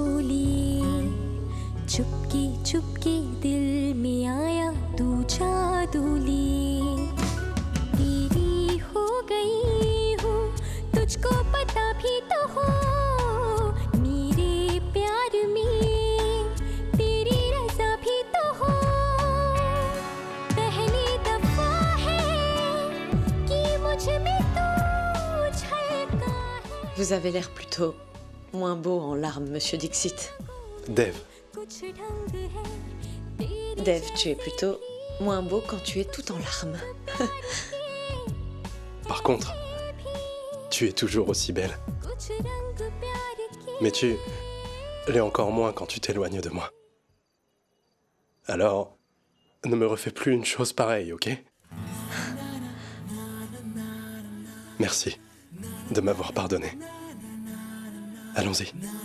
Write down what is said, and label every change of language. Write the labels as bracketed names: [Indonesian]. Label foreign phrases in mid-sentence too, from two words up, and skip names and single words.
[Hindi] ली, चुपके चुपके दिल में आया तू जादू ली, तेरी हो गई हूँ तुझको पता भी तो हो, मेरे प्यार में तेरी रजा भी तो हो, पहली दफा है कि मुझ में तू छलका है। [French] vous avez l'air plutôt moins beau en larmes, monsieur Dixit. Dev, [Hindi] कुछ ढंग है तेरे [French] Dev, tu es plutôt moins beau quand tu es tout en larmes. par contre, tu es toujours aussi belle. [Hindi] कुछ रंग प्यार के [French] Mais tu l'es encore moins quand tu t'éloignes de moi. Alors, ne me refais plus une chose pareille, ok? Merci de m'avoir pardonné. Allons-y.